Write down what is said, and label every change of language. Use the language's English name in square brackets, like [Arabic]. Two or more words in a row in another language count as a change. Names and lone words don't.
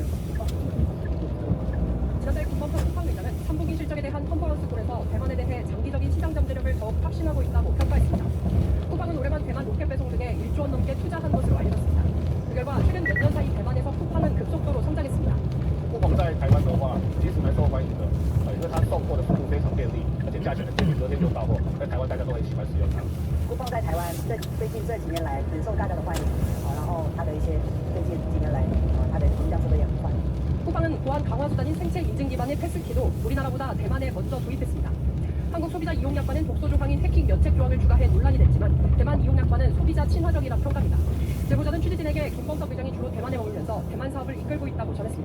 [Korean] 지난달 김범석 쿠팡 의장은 3분기 실적에 대한 컨퍼런스콜에서 대만에 대해 장기적인 시장 잠재력을 더욱 확신하고 있다고 평가했습니다. 쿠팡은 올해만 대만 로켓 배송 등에 1조 원 넘게 투자한 것으로 알려졌습니다. 그 결과 최근 몇 년 사이 대만에서 쿠팡은 급속도로 성장했습니다. [Chinese] 不光在台湾的话，其实蛮受欢迎的，因为它送货的速度非常便利，而且价钱很便宜，隔天就到货，在台湾大家都很喜欢使用它。酷放在台湾最近这几年来很受大家的欢迎，然后它的一些最近几年来它的增长速度也很快。 [Korean] 쿠팡은 보안 강화 수단인 생체 인증 기반의 패스키도 우리나라보다 대만에 먼저 도입했습니다. 한국 소비자 이용약관은 독소 조항인 해킹 면책 조항을 추가해 논란이 됐지만 대만 이용약관은 소비자 친화적이라 평가합니다. 제보자는 취재진에게 김범석 의장이 주로 대만에 머물면서 대만 사업을 이끌고 있다고 전했습니다.